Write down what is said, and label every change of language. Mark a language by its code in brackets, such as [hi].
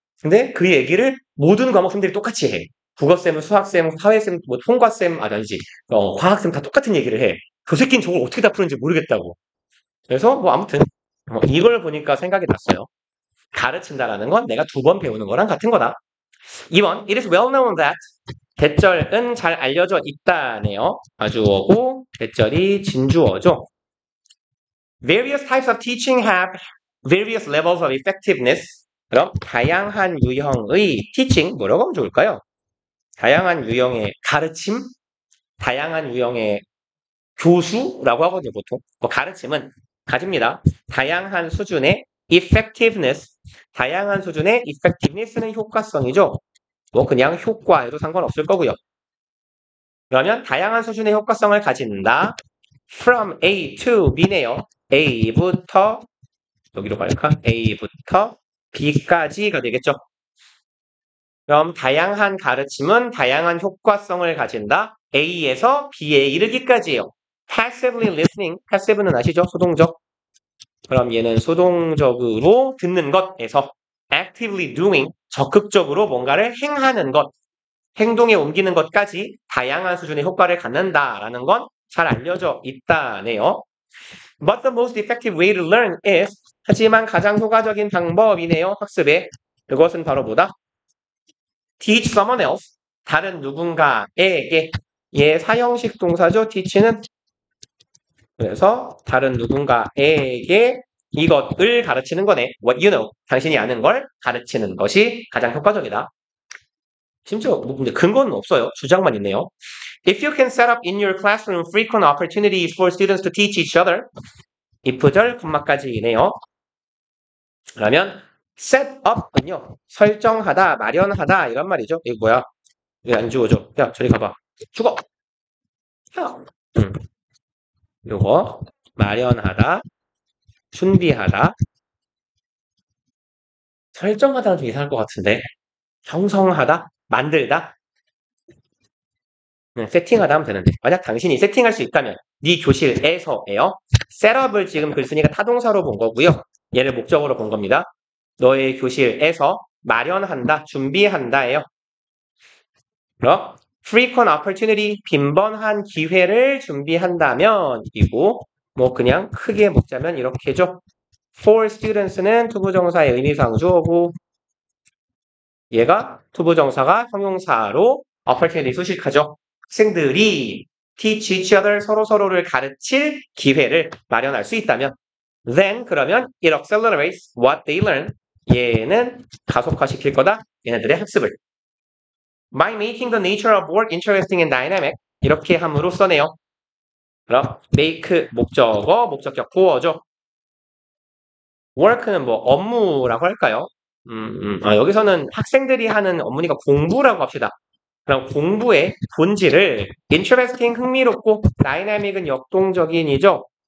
[ko] 근데 그 얘기를 모든 과목생들이 똑같이 해. 국어쌤은 수학쌤, 사회쌤, 뭐 통과쌤, 아니지, 과학쌤 다 똑같은 얘기를 해. 그 새끼는 저걸 어떻게 다 푸는지 모르겠다고. 그래서 뭐 아무튼 이걸 보니까 생각이 났어요. 가르친다라는 건 내가 2번 배우는 거랑 같은 거다. 2번, [en] it is well known that [ko] 대절은 잘 알려져 있다네요. 마주어고 대절이 진주어죠. [en] Various types of teaching have various levels of effectiveness. [ko] 그럼 다양한 유형의 teaching 뭐라고 하면 좋을까요? 다양한 유형의 가르침, 다양한 유형의 교수라고 하거든요, 보통. 뭐 가르침은 가집니다. 다양한 수준의 effectiveness, 다양한 수준의 effectiveness는 효과성이죠. 뭐 그냥 효과에도 상관없을 거고요. 그러면 다양한 수준의 효과성을 가진다. [en] From A to B네요. [ko] A부터 여기로 갈까? A부터 B까지가 되겠죠. 그럼 다양한 가르침은 다양한 효과성을 가진다. A에서 B에 이르기까지예요. [en] Passively listening, passive는 아시죠? [ko] 수동적. 그럼 얘는 수동적으로 듣는 것에서 [en] actively doing, [ko] 적극적으로 뭔가를 행하는 것, 행동에 옮기는 것까지 다양한 수준의 효과를 갖는다라는 건 잘 알려져 있다네요. [en] But the most effective way to learn is, [ko] 하지만 가장 효과적인 방법이네요. 학습에. 그것은 바로 뭐다? [en] Teach someone else, [ko] 다른 누군가에게. 얘 사형식 동사죠. teach는. 그래서 다른 누군가에게 이것을 가르치는 거네. [en] What you know, [ko] 당신이 아는 걸 가르치는 것이 가장 효과적이다. 심지어 뭐 근거는 없어요. 주장만 있네요. [en] If you can set up in your classroom frequent opportunities for students to teach each other. [ko] if절 콤마까지이네요. 그러면 set up은요. 설정하다, 마련하다 이런 말이죠. 이거 뭐야? 왜 안 주워줘? 야, 저리 가봐. 죽어. 야. 요거 마련하다, 준비하다. 설정하다는 좀 이상할 것 같은데. 형성하다, 만들다. 세팅하다 하면 되는데. 만약 당신이 세팅할 수 있다면 네 교실에서예요. 셋업을 지금 글쓴이가 타동사로 본 거고요. 얘를 목적으로 본 겁니다. 너의 교실에서 마련한다, 준비한다예요. 그럼 [en] frequent opportunity, [ko] 빈번한 기회를 준비한다면 이고 뭐 그냥 크게 먹자면 이렇게죠. For students는 투부정사의 의미상 주어고 얘가 투부정사가 형용사로 opportunity 수식하죠. 학생들이 [en] teach each other, [ko] 서로서로를 가르칠 기회를 마련할 수 있다면 then 그러면 [en] it accelerates what they learn. [ko] 얘는 가속화시킬 거다. 얘네들의 학습을. [en] By making the nature of work interesting and dynamic. [ko] 이렇게 함으로써네요. 그럼 make 목적어, 목적격 보어죠. work는 뭐 업무라고 할까요? 여기서는 학생들이 하는 업무니까 공부라고 합시다. 그럼 공부의 본질을 interesting, 흥미롭고 dynamic은 역동적인이죠.